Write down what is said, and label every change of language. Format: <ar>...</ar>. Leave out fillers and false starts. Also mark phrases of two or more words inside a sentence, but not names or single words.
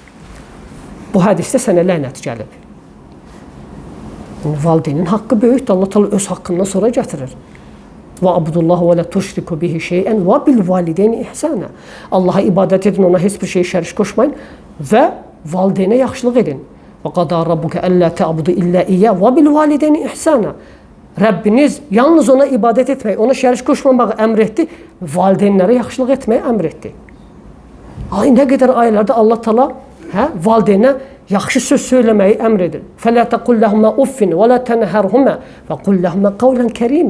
<az>Bu hədisdə sənə lənət gəlib. Valideynin haqqı böyükdür. Allah Teala öz haqqından sonra gətirir.</az> <ar>واعبدوا الله ولا تشركوا به شيئا وبالوالدين إحسانا.</ar> <az>Allaha ibadət edin, ona heç bir şey şərik qoşmayın və valideynə yaxşılıq edin.</az> <ar>وقضى ربك ألا تعبدوا إلا إياه وبالوالدين إحسانا.</ar> <az>Rəbbiniz yalnız ona ibadət etmək, ona şərik qoşmamağı əmr etdi, valideynlərə yaxşılıq etməyi əmr etdi. Ay nə qədər ayələrdə</az> <ar>الله تعالى</ar> <az>valideynə yaxşı söz söyləməyi əmr edir.</az> <ar>فلا تقل لهما أف ولا تنهرهما وقل لهما قولا كريما.</ar>